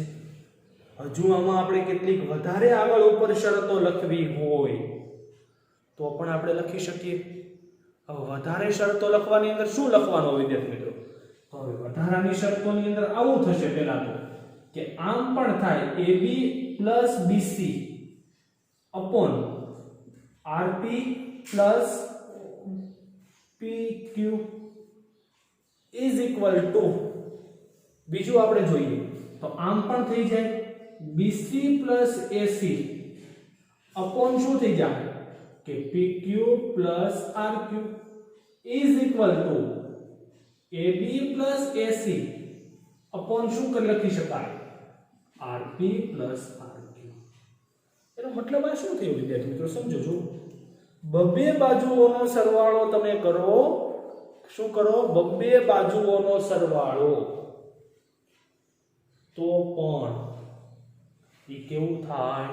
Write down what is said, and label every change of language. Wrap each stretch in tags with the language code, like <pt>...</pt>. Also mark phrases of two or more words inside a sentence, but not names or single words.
<gu>હજુ આમાં આપણે કેટલીક વધારે આગળ ઉપર શરતો લખવી હોય તો પણ આપણે લખી શકીએ. હવે વધારે શરતો લખવાની અંદર શું લખવાનું વિદ્યાર્થી મિત્રો? તો હવે વધારાની શરતોની અંદર આવું થશે. પહેલા તો કે આમ પણ થાય</gu> <en>AB plus BC upon RP plus PQ is equal to,</en> <gu>બીજું આપણે જોઈએ તો આમ પણ થઈ જાય</gu> <en>BC plus AC upon</en> <gu>શું થઈ જાય કે</gu> <en>PQ plus RQ is equal to AB plus AC upon</en> <gu>શું કરી લખી શકાય?</gu> <en>RP plus RQ.</en> <gu>એનો મતલબ આ શું થયું વિદ્યાર્થી મિત્રો? સમજો છો. બબ્બે બાજુઓનો સરવાળો તમે કરો, શું કરો? બબ્બે બાજુઓનો સરવાળો, તો પણ એ કેવું થાય?</gu>